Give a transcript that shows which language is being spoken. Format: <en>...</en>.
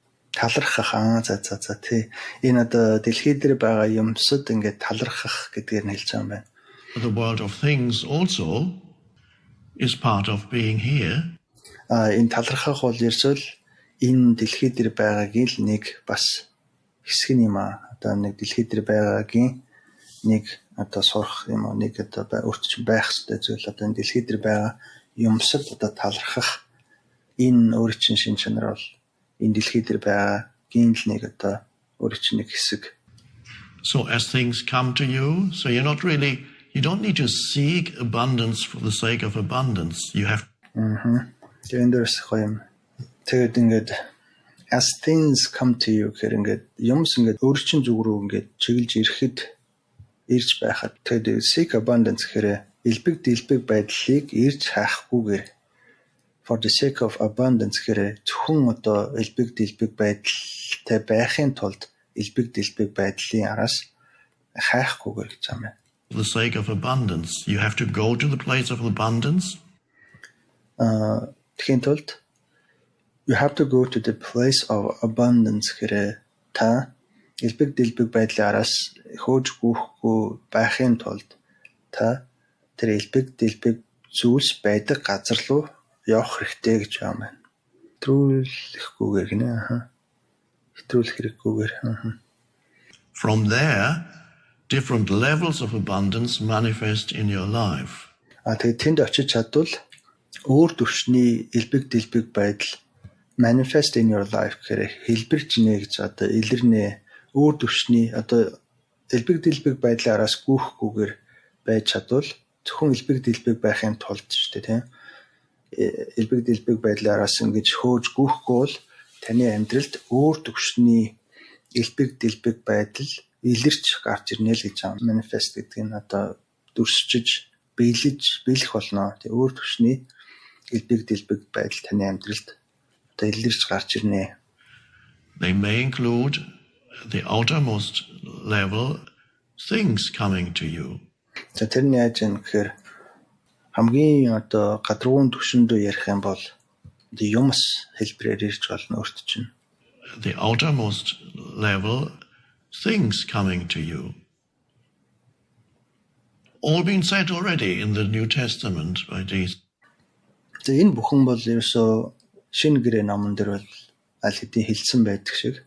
<mn>Талархах за тий. Энэ одоо дэлхий дээр байгаа юмсад ингээд талархах гэдгээр нь хэлж байгаа юм байна.</mn> <en>The world of things also is part of being here.</en> <mn>Энэ талархах бол ерөөсөл энэ дэлхий дээр байгаагийн л нэг бас хэсэг юм аа. Одоо нэг дэлхий дээр байгаагийн нэг одоо сурах юм уу, нэг одоо өөрчлөлт байх хэрэгтэй зүйл. Одоо энэ дэлхий дээр байгаа юмсад одоо талархах энэ өөр чинь шин чанар бол энэ дэлхий дээр байгаагийн л нэг одоо өөр чинь нэг хэсэг.</mn> <en>So as things come to you, so you don't need to seek abundance for the sake of abundance. You have.</en> <mn>Тэндэрс гоё юм. Тэгээд ингээд</mn> <en>as things come to you</en> <mn>гэхээр ингээд юмс ингээд өөр чинь зүг рүү ингээд чиглэж ирэхэд ирж байхад тэгээд</mn> <en>seek abundance</en> <mn>гэхээр элбэг байдлыг ирж хаахгүйгээр</mn> <en>for the sake of abundance</en> <mn>гэхээр зөвхөн одоо элбэг байдалтай байхын тулд элбэг байдлын араас хайхгүйгээр гэж юм байна.</mn> <en>For the sake of abundance, you have to go to the place of abundance.</en> <mn>Тэхийн тулд</mn> <en>you have to go to the place of abundance</en> <mn>гэхээр та элбэг байдлын араас хөөж гүйхгүй байхын тулд та тэр элбэг зүйлс байдаг газар руу явах хэрэгтэй гэж байна. Хэтрүүлэхгүйгээр гинэ. Хэтрүүлэх хэрэггүйгээр.</mn> <en>From there, different levels of abundance manifest in your life.</en> <mn>Тэгээд тэнд очиж чадвал өөр төвшний элбэг байдал</mn> <en>manifest in your life</en> <mn>гэхээр хэлбэрч нэ гэж одоо илэрнэ. Өөр төвшний одоо элбэг байдлын араас гүйхгүйгээр байж чадвал зөвхөн элбэг байхын тулд шүү дээ, тийм. Элбэг байдлын араас ингэж хөөж гүйхгүй бол таны амьдралд өөр төвшний элбэг байдал илэрч гарч ирнэ л гэж байгаа. Manifest гэдэг нь одоо дүрсчиж, биелэх болно. Тэгээ өөр төвшний элбэг байдал таны амьдралд одоо илэрч гарч ирнэ.</mn> <en>They may include the outermost level things coming to you.</en> <mn>За тэрний яаж юм гэхээр хамгийн одоо гадрууны түвшиндөө ярих юм бол юмс хэлбэрээр ирж болно өөрт чинь.</mn> <en>The outermost level things coming to you. All been said already in the New Testament by Jesus.</en> <mn>За энэ бүхэн бол ерөөсөө шинэ гэрээ номон дээр бол аль хэдийн хэлсэн байдаг шиг.</mn>